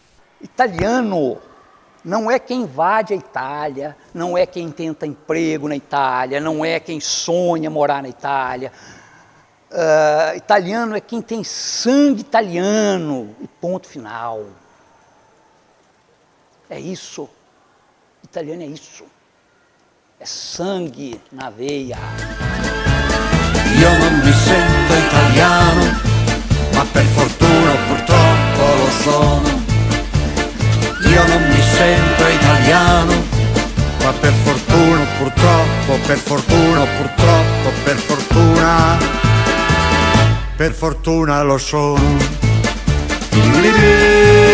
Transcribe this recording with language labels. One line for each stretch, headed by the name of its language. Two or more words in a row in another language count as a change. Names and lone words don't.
Portuguese: Italiano não é quem invade a Itália, não é quem tenta emprego na Itália, não é quem sonha morar na Itália. Italiano é quem tem sangue italiano, e ponto final. É isso. Italiano é isso. É sangue na veia.
Italian: Io non mi sento italiano, ma per fortuna o purtroppo lo sono. Io non mi sento italiano, ma per fortuna o purtroppo, per fortuna o purtroppo, per fortuna lo sono.